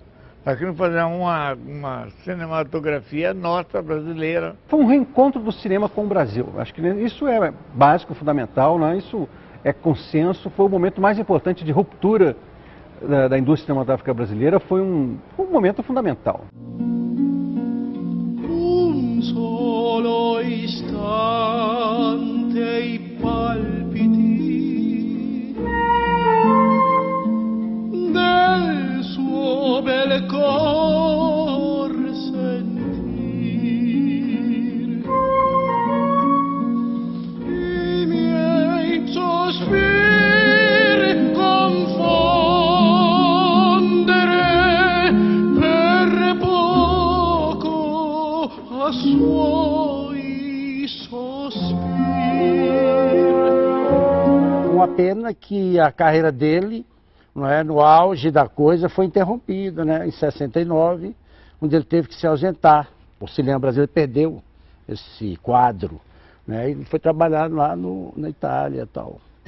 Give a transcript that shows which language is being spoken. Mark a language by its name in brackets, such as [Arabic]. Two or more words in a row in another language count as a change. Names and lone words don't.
[Portuguese] Nós queríamos fazer uma cinematografia nossa, brasileira. Foi um reencontro do cinema com o Brasil. Acho que isso é básico, fundamental, né? Isso é consenso. Foi o momento mais importante de ruptura da indústria cinematográfica brasileira. Foi um momento fundamental. [Italian] Un solo istante I palpiti del suo bel cor sentir I miei sospiri confondere per poco a suoi sospiri. [Portuguese] Uma pena que a carreira dele, não é, no auge da coisa, foi interrompida, né, em 69, onde ele teve que se ausentar. O cinema brasileiro perdeu esse quadro, né, e foi trabalhar lá na Itália e tal.